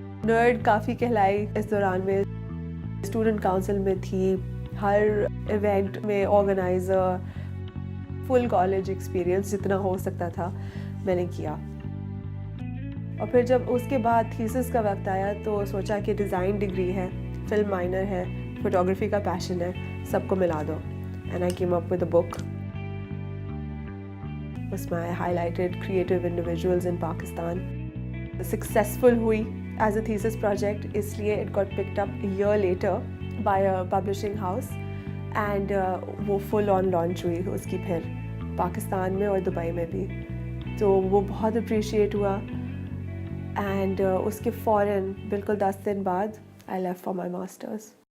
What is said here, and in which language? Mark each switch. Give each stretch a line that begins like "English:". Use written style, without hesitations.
Hindi: Nerd काफ़ी कहलाई इस दौरान में। स्टूडेंट काउंसिल में थी, हर इवेंट में ऑर्गेनाइज़र। फुल कॉलेज एक्सपीरियंस जितना हो सकता था मैंने किया। और फिर जब उसके बाद थीसिस का वक्त आया तो सोचा कि डिज़ाइन डिग्री है, फिल्म माइनर है, फोटोग्राफी का पैशन है, सबको मिला दो।
English: And I came up with a book.
Hindi: उसमें
English: I highlighted creative individuals in Pakistan. Successful
Hindi: हुई
English: as a thesis project,
Hindi: इसलिए
English: it got picked up a year later by a publishing house
Hindi: and वो full on launch हुई उसकी फिर पाकिस्तान में और Dubai में भी, तो वो बहुत अप्रिशिएट हुआ।
English: and
Hindi: उसके फ़ौरन बिल्कुल 10 दिन बाद
English: I left for my masters.